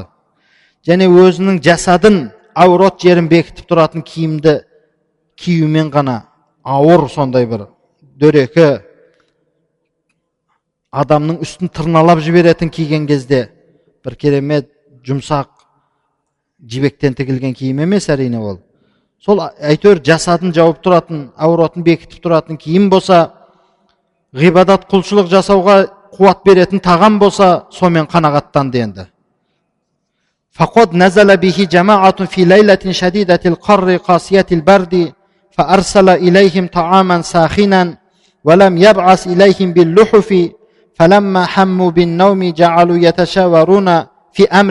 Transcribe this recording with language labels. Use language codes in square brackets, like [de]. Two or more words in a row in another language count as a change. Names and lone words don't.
[kk] Және өзінің жасадын, аурот жерін бекітіп тұратын киімді киюмен ғана ауыр сондай бір дөрекі адамның үстін тырналап жіберетін киген кезде бір керемет жұмсақ жібектен тігілген киім емес әрине ол. Сол әйтеуір жасадын жауып тұратын, ауратын бекітіп тұратын киім болса, ғибадат құлшылық жасауға қуат беретін тағам болса, сомен қанағаттанды енді. [ar] فقد نزل به جماعة في ليلة شديدة القر قاسية البرد فأرسل إليهم طعاما ساخنا ولم يبعث إليهم باللحف فلما حموا بالنوم جعلوا يتشاورون في أمر